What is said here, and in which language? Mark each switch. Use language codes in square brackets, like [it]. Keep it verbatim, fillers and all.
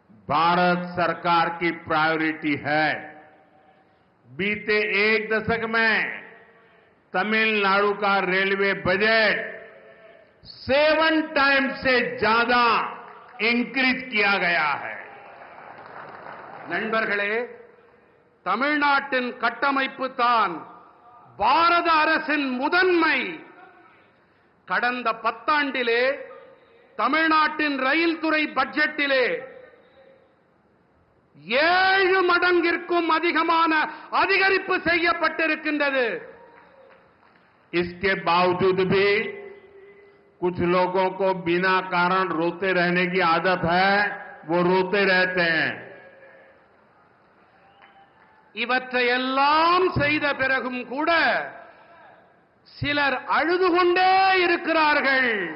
[hi] भारत सरकार की प्रायोरिटी है। बीते एक दशक में तमिलनाडु का रेलवे बजट सेवन टाइम से ज्यादा इंक्रीज किया गया है। [ta] नண்பர்களே, தமிழ்நாட்டின் கட்டமைப்பு தான் பாரத அரசின் முதன்மை. கடந்த பத்தாண்டிலே தமிழ்நாட்டின் ரயில் துறை பட்ஜெட்டிலே ஏழு மடங்கிற்கும் அதிகமான அதிகரிப்பு செய்யப்பட்டிருக்கின்றது. [hi] इसके बावजूद भी कुछ लोगों को बिना कारण रोते रहने की आदत है, वो रोते रहते हैं. [ta] இவற்றையெல்லாம் செய்த பிறகும் கூட சிலர் அழுது கொண்டே இருக்கிறார்கள்.